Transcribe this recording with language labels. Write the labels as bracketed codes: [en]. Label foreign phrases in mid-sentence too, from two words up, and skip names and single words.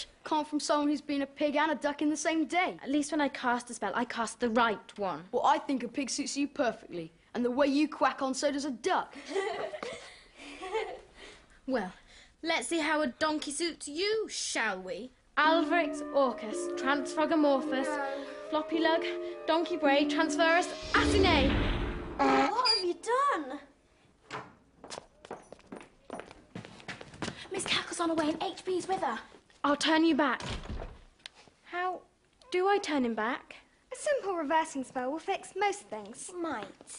[en] Come from someone who's been a pig and a duck in the same day. At least when I cast a spell, I cast the right one. Well, I think a pig suits you perfectly. And the way you quack on, so does a duck. Well, let's see how a donkey suits you, shall we? Alvarix Orcus, Transfrogamorphus, Floppy Lug, Donkey Bray, Transferus, Athene. What have you done? Miss Cackle's on her way and HB's with her. I'll turn you back. How do I turn him back? A simple reversing spell will fix most things. Might.